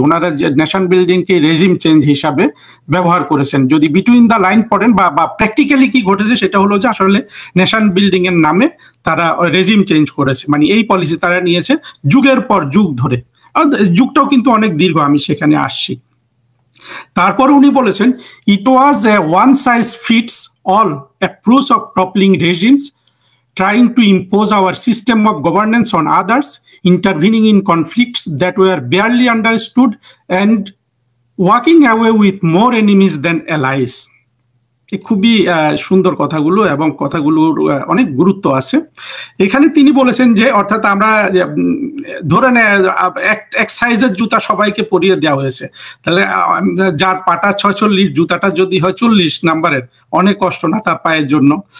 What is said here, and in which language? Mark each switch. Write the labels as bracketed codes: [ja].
[bn] ওনারা যে nation বিল্ডিংকে regime change হিসাবে ব্যবহার করেছেন। যদি বিটুইন দ্য লাইন পড়েন বা প্র্যাকটিক্যালি কি ঘটেছে সেটা হলো যে আসলে নেশন বিল্ডিং এর নামে তারা রেজিম চেঞ্জ করেছে, মানে এই পলিসি তারা নিয়েছে যুগের পর যুগ ধরে। যুগটাও কিন্তু অনেক দীর্ঘ, আমি সেখানে আসছি। তারপর উনি বলেছেন [en] It was a one size fits all approach of toppling regimes, trying to impose our system of governance on others, intervening in conflicts that were barely understood, and walking away with more enemies than allies. [bn] খুবই সুন্দর কথাগুলো, এবং কথাগুলোর অনেক গুরুত্ব আছে। এখানে তিনি বলেছেন যে অর্থাৎ আমরা ধরে এক সাইজের জুতা সবাইকে পরিয়ে দেওয়া হয়েছে, তাহলে যার পাটা 46 জুতাটা যদি হয় 40 নাম্বারের, অনেক কষ্ট না তার পায়ের জন্য।